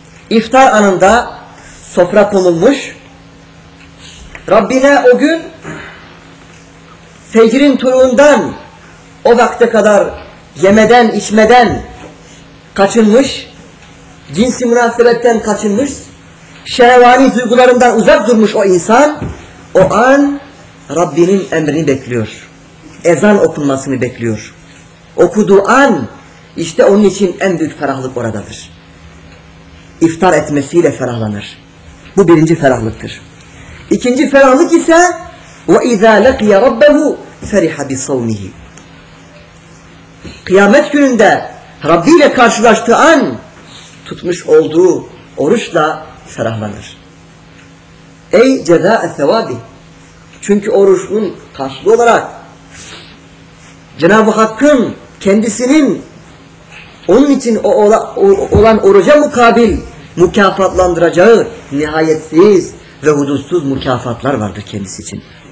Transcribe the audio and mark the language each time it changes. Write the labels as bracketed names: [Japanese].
[Turkish] İftar anında sofra konulmuş. Rabbine o gün fecrin turundan o vakte kadar yemeden içmeden kaçınmış, cinsi münasebetten kaçınmış, şehvani duygularından uzak durmuş o insan, o an Rabbinin emrini bekliyor. Ezan okunmasını bekliyor. Okuduğu an işte onun için en büyük ferahlık oradadır. İftar etmesiyle ferahlanır. Bu birinci ferahlıktır. İkinci ferahlık ise [Arabic] وَاِذَا لَقِيَ رَبَّهُ فَرِحَ بِصَوْمِهِ. [Turkish] Kıyamet gününde Rabbi ile karşılaştığı an tutmuş olduğu oruçla ferahlanır. Ey ceza-ı sevabi. Çünkü oruçun karşılığı olarak Cenab-ı Hakk'ın kendisinin onun için olan oruca mukabil mükafatlandıracağı nihayetsiz ve hudutsuz mükafatlar vardır kendisi için.